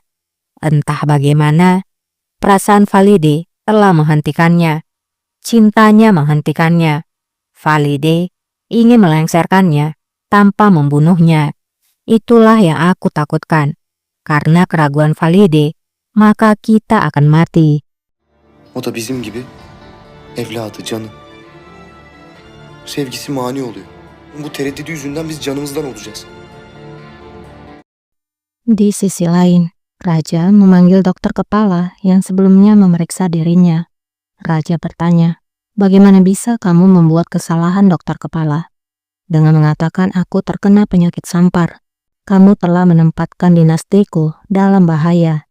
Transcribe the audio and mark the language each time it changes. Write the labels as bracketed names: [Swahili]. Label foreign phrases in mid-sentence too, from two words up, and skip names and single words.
[Indonesian] Entah bagaimana, perasaan Valide telah menghentikannya. Cintanya menghentikannya. Valide ingin melengsarkannya tanpa membunuhnya. Itulah yang aku takutkan. Karena keraguan Valide, maka kita akan mati. [Turkish] O da bizim gibi evladı, canı. Sevgisi mani oluyor. Bu tereddüdü yüzünden biz canımızdan olacağız. [Indonesian] Di sisi lain, Raja memanggil dokter kepala yang sebelumnya memeriksa dirinya. Raja bertanya, bagaimana bisa kamu membuat kesalahan dokter kepala? Dengan mengatakan aku terkena penyakit sampar, kamu telah menempatkan dinastiku dalam bahaya.